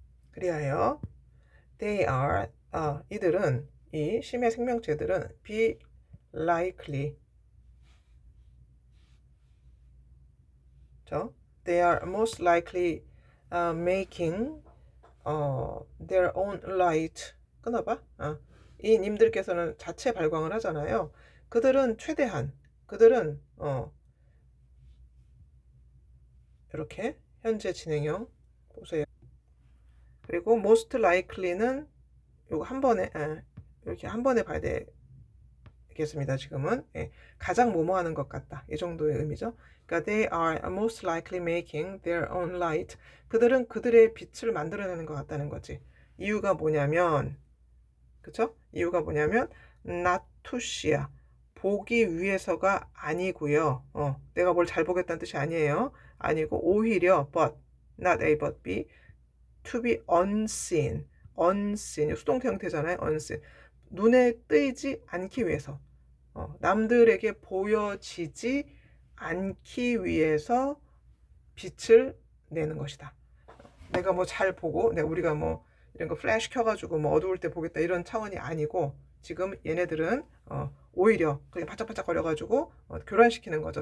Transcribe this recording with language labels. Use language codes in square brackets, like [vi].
[ko] 그리하여 [en] they are [ko] 이들은 이 심해 생명체들은 [en] be likely [ko] 죠. [en] They are most likely making their own light. [ko] 끊어봐. 이 님들께서는 자체 발광을 하잖아요. 그들은 최대한 그들은 이렇게 현재 진행형 보세요. 그리고 most likely는 요거 한 번에 이렇게 한 번에 봐야 되겠습니다. 지금은 가장 뭐뭐 하는 것 같다. 이 정도의 의미죠. 그러니까 [en] they are most likely making their own light. [ko] 그들은 그들의 빛을 만들어내는 것 같다는 거지. 이유가 뭐냐면 그쵸? 이유가 뭐냐면 [en] not to see [ko] 야. 보기 위해서가 아니고요. 내가 뭘 잘 보겠다는 뜻이 아니에요. 아니고 오히려 [en] but not A but B to be unseen. [ko] unseen 수동태 형태잖아요. unseen 눈에 띄지 않기 위해서 남들에게 보여지지 않기 위해서 빛을 내는 것이다. 내가 뭐 잘 보고 우리가 뭐 이런 거 플래시 켜가지고 뭐 어두울 때 보겠다 이런 차원이 아니고 지금 얘네들은 오히려 그냥 바짝바짝 거려가지고 교란시키는 거죠.